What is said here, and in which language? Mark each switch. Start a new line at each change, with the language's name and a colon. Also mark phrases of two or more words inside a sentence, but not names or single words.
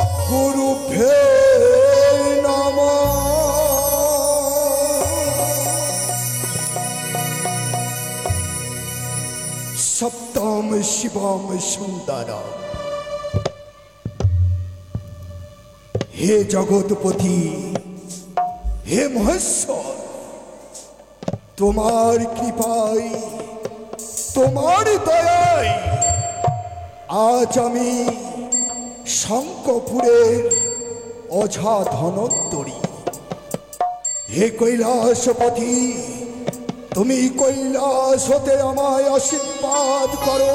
Sanskrit: गुरुभ्यो नमः। सप्तम शिवम सुंदरम। हे जगतपति, हे महेश्वर,
Bangla: তোমার কৃপায় তোমার দয়ায় আজ আমি শঙ্কপুরের অঝা ধনন্তরী। হে কৈলাসপতি, তুমি কৈলাস হতে আমায় আশীর্বাদ করো।